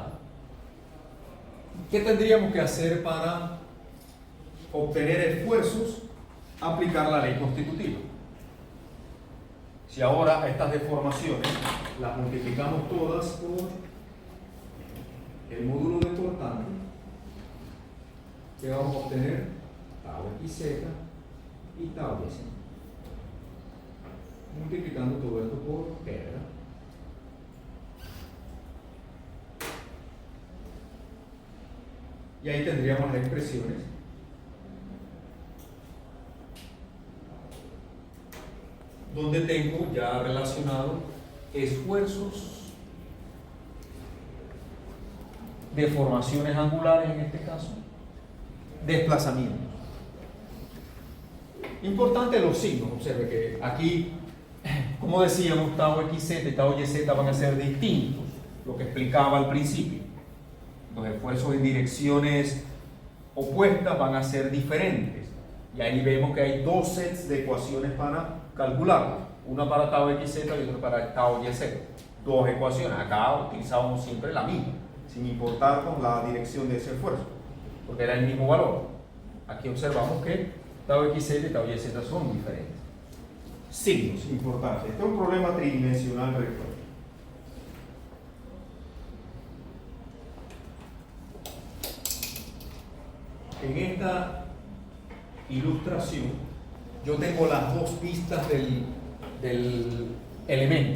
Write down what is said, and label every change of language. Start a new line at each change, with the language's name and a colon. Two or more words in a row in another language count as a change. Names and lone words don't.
Spanish: ¿Qué tendríamos que hacer para obtener esfuerzos? Aplicar la ley constitutiva. Si ahora estas deformaciones las multiplicamos todas por el módulo de cortante, ¿qué vamos a obtener? Tau xz y tau y z. Multiplicando todo esto por p, ¿verdad? Y ahí tendríamos las expresiones donde tengo ya relacionado esfuerzos, deformaciones angulares en este caso, desplazamientos. Importante los signos, observe que aquí, como decíamos, tau xz y tau yz van a ser distintos, lo que explicaba al principio. Los esfuerzos en direcciones opuestas van a ser diferentes. Y ahí vemos que hay dos sets de ecuaciones para calcular. Una para tau xz y otra para tau yz. Dos ecuaciones. Acá utilizábamos siempre la misma, sin importar con la dirección de ese esfuerzo, porque era el mismo valor. Aquí observamos que tau xz y tau yz son diferentes. Signos importantes. Este es un problema tridimensional recto. En esta ilustración yo tengo las dos vistas del elemento.